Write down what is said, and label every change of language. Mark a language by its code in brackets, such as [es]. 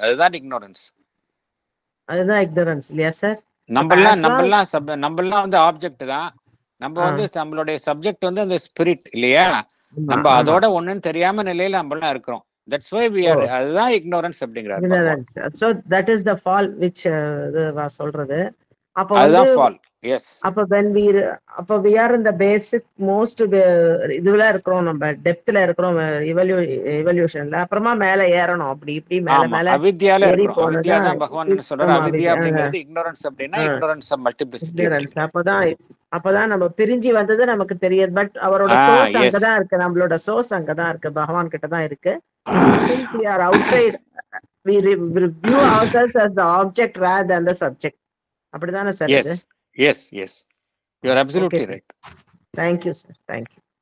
[ta] அதுதான் இக்னோரன்ஸ். அதுதான் இக்னோரன்ஸ் இல்லையா சார்? நம்மெல்லாம் வந்து ஆப்ஜெக்ட் தான். நம்ம வந்து நம்மளுடைய சப்ஜெக்ட் வந்து அந்த ஸ்பிரிட் இல்லையா? நம்ம அதோட ஒண்ணுன்னு தெரியாம நிலையில நம்மெல்லாம் இருக்கிறோம். [en] That's why we are. [ta] அதுதான் ignorance அப்படிங்கறாரு. [en] Ignorance. So that is the fall which [ta] சொல்றது. அப்ப அதுதான் [en] fall. Yes. [ta] அப்ப [en] we are in the basic most [ta] இதுல இருக்கிறோம், நம்ம டெப்த்ல இருக்கிறோம் இவல்யூஷன்ல. அப்புறமா மேல ஏறணும், அப்படி இப்படி மேல மேல அவித்யால இருக்கிறோம். அவித்யா தான் பகவான் என்ன சொல்றாரு? அவித்யா அப்படிங்கிறது ignorance அப்படினா ignorance of multiplicity. அப்பதான் நம்ம பிரிஞ்சு வந்தது நமக்கு தெரியாது. பட் அவரோட சோர்ஸ் அங்கதான் இருக்கு. நம்மளோட சோர்ஸ் அங்கதான் இருக்கு, பகவான் கிட்ட தான் இருக்கு. [en] Since we are outside, we view ourselves as the object rather than the subject. [ta] அப்படிதானே sir? [en] Yes. You are absolutely right. Thank you sir. Thank you.